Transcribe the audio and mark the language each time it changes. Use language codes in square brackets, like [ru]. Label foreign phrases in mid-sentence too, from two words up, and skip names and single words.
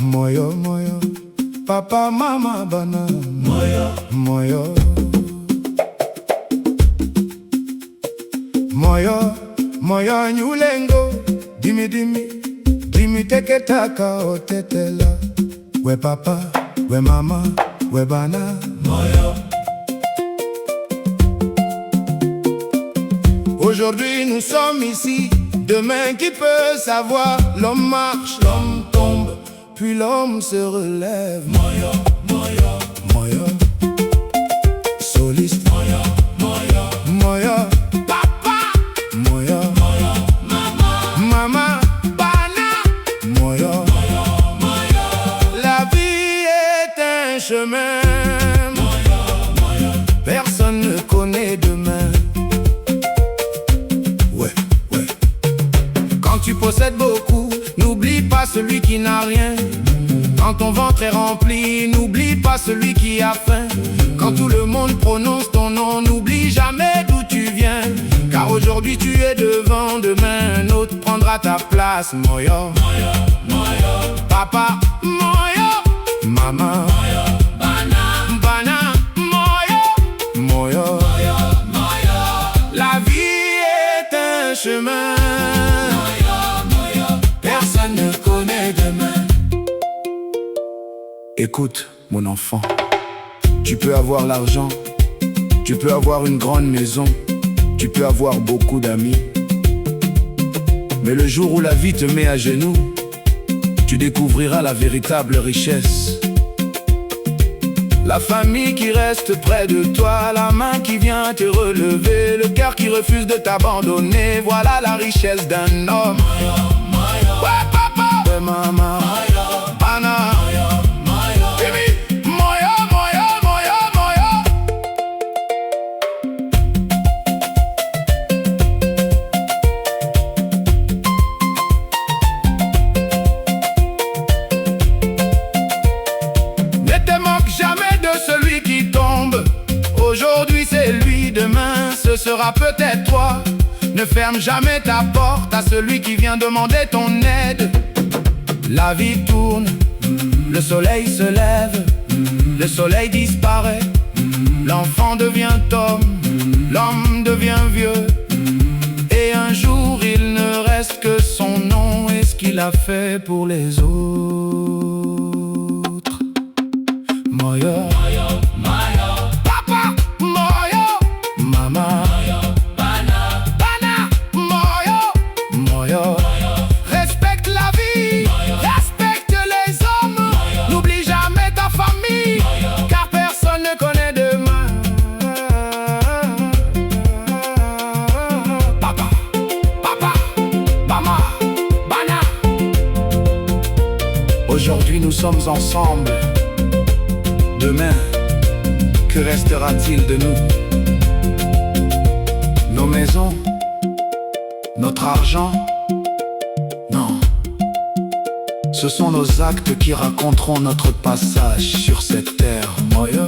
[ln] moyo moyo, papa mama bana moyo moyo, moyo moyo nyulengo, dimi dimi, dimi teke taka otetela, we papa, we mama, we bana moyo. [fr] Aujourd'hui nous sommes ici, demain qui peut savoir? L'homme marche, l'homme tombe, puis l'homme se relève. [ln] Moyo, moyo, moyo, soliste. Moyo, moyo, moyo, papa. Moyo, moyo, mama, mama, bana. Moyo, moyo, moyo. [fr] La vie est un chemin. [ln] Moyo, moyo. [fr] Personne ne connaît demain. Tu possèdes beaucoup, n'oublie pas celui qui n'a rien. Quand ton ventre est rempli, n'oublie pas celui qui a faim. Quand tout le monde prononce ton nom, n'oublie jamais d'où tu viens. Car aujourd'hui tu es devant, demain un autre prendra ta place. [ln] Moyo, moyo, moyo, papa, moyo, maman, moyo, bana, bana, moyo, moyo, moyo, moyo. [fr] La vie est un chemin. Ne connaît demain. Écoute, mon enfant, tu peux avoir l'argent, tu peux avoir une grande maison, tu peux avoir beaucoup d'amis, mais le jour où la vie te met à genoux, tu découvriras la véritable richesse. La famille qui reste près de toi, la main qui vient te relever, le cœur qui refuse de t'abandonner, voilà la richesse d'un homme. Ouais, papa, ouais, [ln] mama, moyo, bana, moyo, moyo, baby, moyo, moyo, moyo, moyo. [fr] Ne te moque jamais de celui qui tombe. Aujourd'hui c'est lui, demain ce sera peut-être toi. Ne ferme jamais ta porte à celui qui vient demander ton aide. La vie tourne, le soleil se lève, le soleil disparaît. L'enfant devient homme, l'homme devient vieux. Et un jour il ne reste que son nom et ce qu'il a fait pour les autres. [ln] Moyo, moyo, moyo, papa, moyo, mama, [fr] respecte la vie, respecte les hommes, n'oublie jamais ta famille, car personne ne connaît demain. [ln] Papa, papa, mama, bana. [fr] Aujourd'hui nous sommes ensemble. Demain, que restera-t-il de nous? Nos maisons, notre argent? Non, ce sont nos actes qui raconteront notre passage sur cette terre.